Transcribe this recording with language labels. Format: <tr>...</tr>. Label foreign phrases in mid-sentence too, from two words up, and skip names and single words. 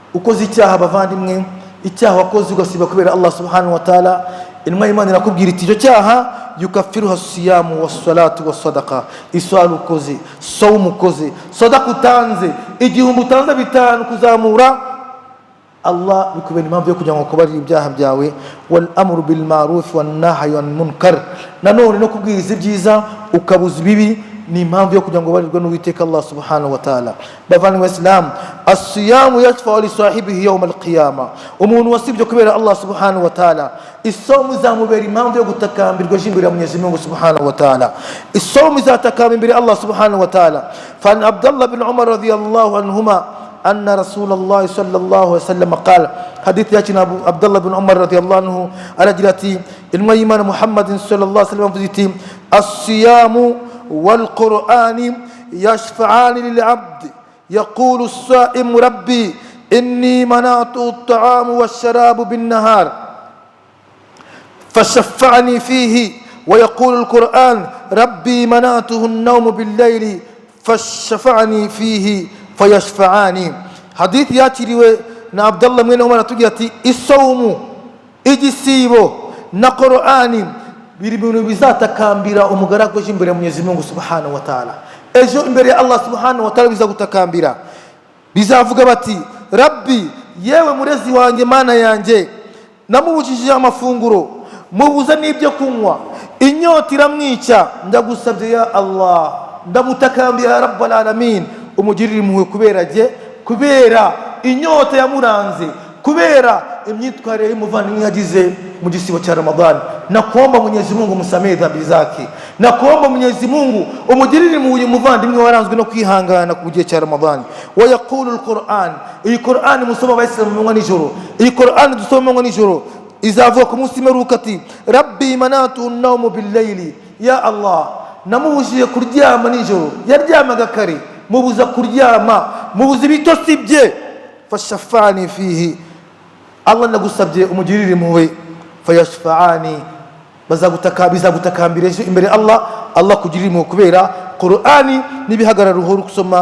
<rw>ukoze icyaha bavandimwe, icyaha wakoze ugasiba kubera Allah</rw> <ar>سبحانه وتعالى,</ar> <rw>inma Imana irakubwira iti icyo cyaha</rw> <ar>يكفرها صيام والصلاة والصدقة.</ar> <rw>Iswala ukoze, sawm ukoze, sadaqa utanze, igihumbi utanze bitanu kuzamura, Allah bikubera impamvu yo kugira ngo kubarira ibyaha byawe.</rw> <ar>والأمر بالمعروف والنهي عن المنكر,</ar> <rw>nanone no kubwiriza ibyiza ukabuza ibibi, ni impamvu yo kugira ngo barirwe n'Uwiteka Allah</rw> <ar>سبحانه وتعالى. Bavandimwe Islam, الصيام يشفع لصاحبه يوم القيامة.</ar> <rw>Umuntu wasibye kubera Allah</rw> <ar>سبحانه وتعالى,</ar> <rw>isomu izamubera impamvu yo gutakambirwa imbere ya Mwenyezi Mungu</rw> <ar>سبحانه وتعالى.</ar> <rw>Isomu izatakamba imbere</rw> <ar>الله سبحانه وتعالى فعن عبد الله بن عمر رضي الله عنهما أن رسول الله صلى الله عليه وسلم قال، حديث يأتينا عبد الله بن عمر رضي الله عنه على جلتي الميمان محمد صلى الله عليه وسلم: الصيام والقرآن يشفعان للعبد، يقول الصائم ربي إني منعت الطعام والشراب بالنهار فشفعني فيه، ويقول القرآن ربي منعته النوم بالليل فشفعني فيه fayashfa'ani.</ar> <rw>Hadithi yakiriwe na Abdullah mwene Umar atubwira ati isawmu, igisibo na Qur'ani biri bintu bizatakambira umugaragu imbere ya Mwenyezi Mungu</rw> <ar>سبحانه وتعالى.</ar> <rw>Ejo imbere ya Allah</rw> <ar>سبحانه وتعالى</ar> <rw>bizagutakambira, bizavuga bati Rabbi, yewe murezi wanjye, mana yanjye, namubujije amafunguro, mubuza n'ibyo kunywa, inyota iramwica, ndagusabye</rw> <ar>يا الله,</ar> <rw>ndamutakambira</rw> <ar>يا رب العالمين,</ar> <rw>umugirire impuhwe kubera je, kubera inyota yamuranze, kubera imyitwarire y'umuvandimwe yagize mu gisibo cya Ramadhani.</rw> <sw>Nakuomba Mwenyezi Mungu musamehe dhambi zake, nakuomba Mwenyezi Mungu</sw> <rw>umugirire impuhwe umuvandimwe waranzwe no kwihangana ku gihe cya Ramadhani.</rw> <ar>ويقول القرآن,</ar> <rw>iyi Qur'an musoma abayisilamu mu nijoro, iyi Qur'an dusoma mu nijoro izavuga ku munsi w'imperuka ati</rw> <ar>رب منعت النوم بالليل يا الله,</ar> <rw>namubujije kuryama nijoro, yaryamaga kare, mubuza kuryama, mubuza ibitotsi bye,</rw> <ar>فشفعني فيه,</ar> <rw>Allah nagusabye umugirire impuhwe, fayashfa'ani, bizagutakambira imbere Allah, Allah kugirira impuhwe kubera Qur'ani n'ibihagarara ruhuru kusoma.</rw>